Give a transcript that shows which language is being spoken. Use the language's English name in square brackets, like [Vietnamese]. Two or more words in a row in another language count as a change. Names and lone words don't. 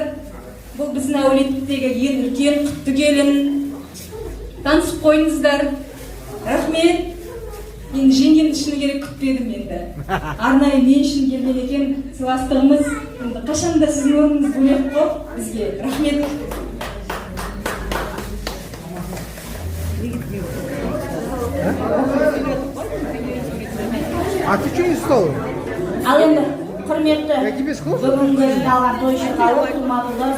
[Kazakh] Бұл біздің әулеттегі ең үлкен құтты келін. Танысып қойыңыздар. Рахмет. Енді жеңгемді шыны керек күтпедім енді. Арнайы мен үшін келген екен, сыйластығымыз. Енді қашанда сіздің орныңыз бөлек қой бізге. Рахмет. [Russian] А ты что не стал? [Kazakh] Ал енді құрметті бүгінгі жиналған тойшы халық Тұматұлдар